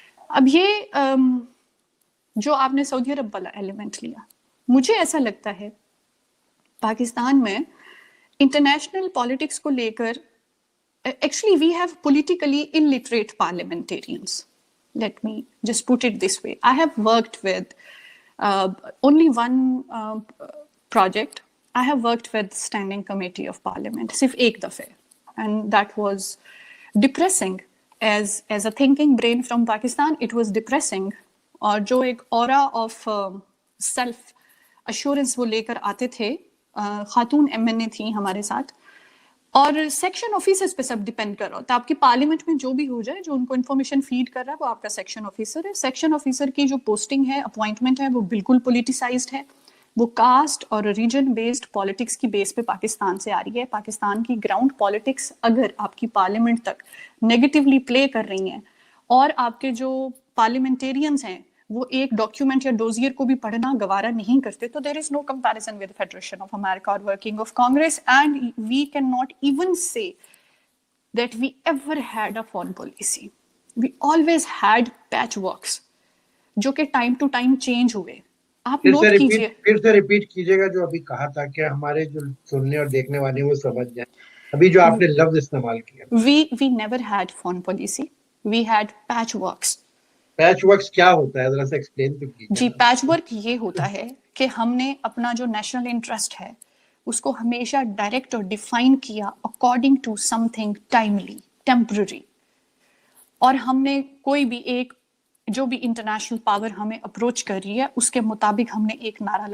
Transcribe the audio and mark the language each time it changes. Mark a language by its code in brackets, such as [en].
[ur] اب یہ جو آپ نے سعودی عرب والا ایلیمنٹ لیا, مجھے ایسا لگتا ہے پاکستان میں انٹرنیشنل پالیٹکس کو لے کر [en] Actually we have politically illiterate parliamentarians. Let me just put it this way. I have worked with only one project. I have worked with standing committee of parliament [ur] صرف ایک دفعہ, [en] and that was depressing as a thinking brain from Pakistan. It was depressing. [ur] اور جو ایک aura of self assurance وہ لے کر آتے تھے, خاتون MNA تھیں ہمارے ساتھ, اور سیکشن آفیسرز پہ سب ڈیپینڈ کر رہا ہوتا ہے. آپ کی پارلیمنٹ میں جو بھی ہو جائے, جو ان کو انفارمیشن فیڈ کر رہا ہے وہ آپ کا سیکشن آفیسر ہے. سیکشن آفیسر کی جو پوسٹنگ ہے, اپوائنٹمنٹ ہے, وہ بالکل پولیٹیسائزڈ ہے. وہ کاسٹ اور ریجن بیسڈ پالیٹکس کی بیس پہ پاکستان سے آ رہی ہے. پاکستان کی گراؤنڈ پالیٹکس اگر آپ کی پارلیمنٹ تک نیگیٹیولی پلے کر رہی ہیں, اور آپ کے جو پارلیمنٹیرینز ہیں وہ ایک ڈاکیومنٹ یا ڈوزیئر کو بھی پڑھنا گوارا نہیں کرتے, تو [en] There is no comparison with federation of America اور working of congress. And we can not even say that we ever had a foreign policy. We always had patchworks [ur] جو کہ ٹائم ٹو ٹائم چینج ہوئے. آپ نوٹ کیجئے, پھر سے ریپیٹ کیجئے گا جو ابھی کہا تھا کہ ہمارے جو سننے اور دیکھنے والے وہ سمجھ جائیں. ابھی جو آپ نے لفظ استعمال کیا, [en] we never had foreign policy, we had patchworks. [ur] Patch works کیا ہوتا ہے ذرا سا ایکسپلین تو کیجئے. جی, پیچ ورک یہ ہوتا ہے کہ ہم نے اپنا جو نیشنل انٹرسٹ ہے اس کو ہمیشہ ڈائریکٹ اور ڈیفائن کیا [en] according to something timely, [ur] temporary, اور ہم نے کوئی بھی ایک جو بھی انٹرنیشنل پاور ہمیں اپروچ کر رہی ہے اس کے مطابق ہم نے ایک نعرہ.